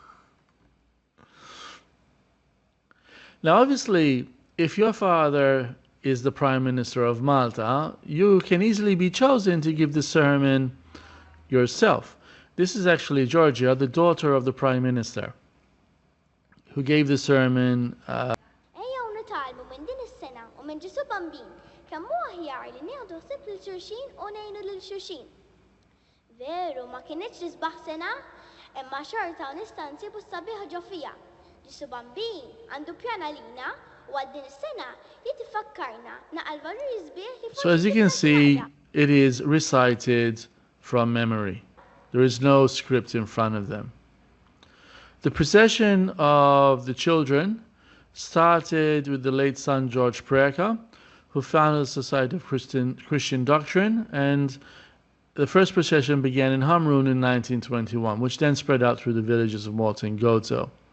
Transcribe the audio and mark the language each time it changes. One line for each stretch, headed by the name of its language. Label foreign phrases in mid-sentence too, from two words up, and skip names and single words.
English: Now, obviously, if your father is the Prime Minister of Malta, you can easily be chosen to give the sermon yourself. This is actually Georgia, the daughter of the Prime Minister, who gave the sermon.
Maltese: Ejjew nitalmu minn din is-sena u minn Ġisu Bambin kemm huwa aħjar li nieħdu ħsieb lil xulxin u ngħinu lil xulxin. Veru ma kienitx nisbaħ sena, imma xorta nista' nsibu s-sabiħ ġo fiha. Ġisu Bambin għandu pjan għalina u għal din is-sena jitifakkarna naqal valuri sbieħ li
English: So as you can see, it is recited from memory. There is no script in front of them. The procession of the children started with the late son George Preka, who founded the Society of Christian Doctrine, and the first procession began in Hamrun in 1921, which then spread out through the villages of Malta and Gozo.